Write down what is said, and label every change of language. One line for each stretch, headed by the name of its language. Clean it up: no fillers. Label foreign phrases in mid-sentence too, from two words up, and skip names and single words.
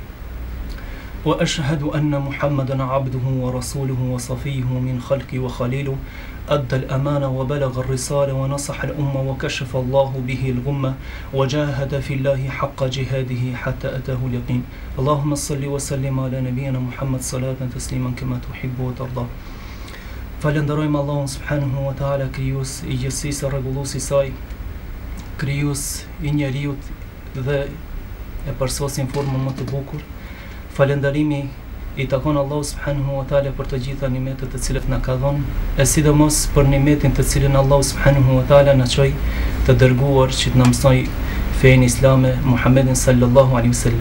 Arabic: وأشهد أن محمدا عبده ورسوله وصفيه من خلقه وخليله أدى الأمانة وبلغ الرسالة ونصح الأمة وكشف الله به الغمة وجاهد في الله حق جهاده حتى أتاه اليقين اللهم صل وسلم على نبينا محمد صلاة تسليما كما تحب وترضى
Albanian: Falenderojmë Allahun subhanahu wa taala, krijues I gjithësisë, rregulluesi I saj, krijues I njeriut dhe e përsosin formën më të bukur. Falënderimi I takon Allahu
Arabic: سبحانه وتعالى
Albanian: për të gjitha nimetet të cilat na ka dhënë, e sidomos për nimetin të cilin Allahu
Arabic: سبحانه وتعالى
Albanian: na çoi të dërguar që të na mësoj fenë islame Muhammedin
Arabic: صلى الله عليه وسلم.